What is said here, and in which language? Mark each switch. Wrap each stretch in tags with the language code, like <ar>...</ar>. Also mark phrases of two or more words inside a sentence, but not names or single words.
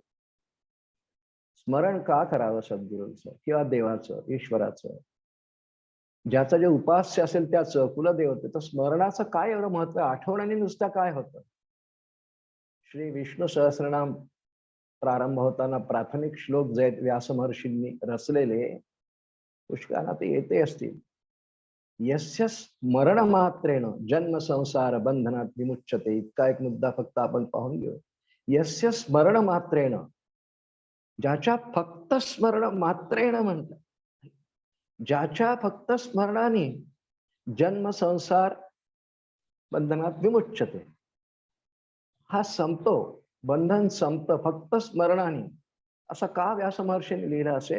<mr>स्मरण का करावं सद्गुरूंचं किंवा देवाचं, ईश्वराचं, ज्याचं जे उपास्य असेल त्याचं, कुलदेवतेचं स्मरणाचं काय एवढं महत्व? आठवणाने नुसतं काय होतं? श्री विष्णू सहस्रनाम प्रारंभ होताना प्राथमिक श्लोक जे व्यास महर्षींनी रचलेले पुष्कळांना ते येते असतील.</mr> <sa>यस्य स्मरण मात्रेण जन्म संसार बंधनात विमुच्यते.</sa> <mr>इतका एक मुद्दा फक्त आपण पाहून घेऊ.</mr> <sa>यस्य स्मरण मात्रेण,</sa> <mr>ज्याच्या फक्त</mr> <sa>स्मरण मात्रेण</sa> <mr>म्हणतात, ज्याच्या फक्त स्मरणाने</mr> <sa>जन्म संसार बंधनात विमुच्यते,</sa> <mr>हा संपतो. बंधन संपतं फक्त स्मरणाने, असं का व्यासमहर्षींनी लिहिलं असेल?</mr>